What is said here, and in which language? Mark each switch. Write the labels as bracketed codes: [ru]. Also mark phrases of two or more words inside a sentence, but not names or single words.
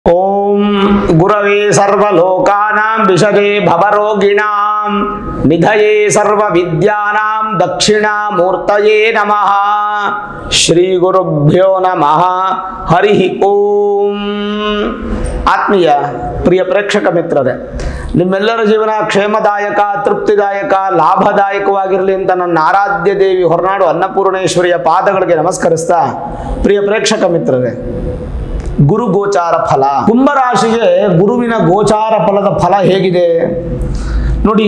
[sa] ओम गुरवे सर्वलोकानां विषजे भवरोगिणां निधये सर्वविद्यानां दक्षिणामूर्तये नमः। श्री गुरुभ्यो नमः। हरि ओम। [kn] ಆತ್ಮೀಯ ಪ್ರಿಯ ಪ್ರೇಕ್ಷಕ ಮಿತ್ರರೇ, ನಿಮ್ಮೆಲ್ಲರ ಜೀವನ ಕ್ಷೇಮದಾಯಕ, ತೃಪ್ತಿದಾಯಕ, ಲಾಭದಾಯಕವಾಗಿರಲಿ ಅಂತ ನನ್ನ ಆರಾಧ್ಯ ದೇವಿ ಹೊರನಾಡು ಅನ್ನಪೂರ್ಣೇಶ್ವರಿಯ ಪಾದಗಳಿಗೆ ನಮಸ್ಕರಿಸ್ತಾ, ಪ್ರಿಯ ಪ್ರೇಕ್ಷಕ ಮಿತ್ರರೇ, ಗುರು ಗೋಚಾರ ಫಲ, ಕುಂಭರಾಶಿಗೆ ಗುರುವಿನ ಗೋಚಾರ ಫಲದ ಫಲ ಹೇಗಿದೆ ನೋಡಿ.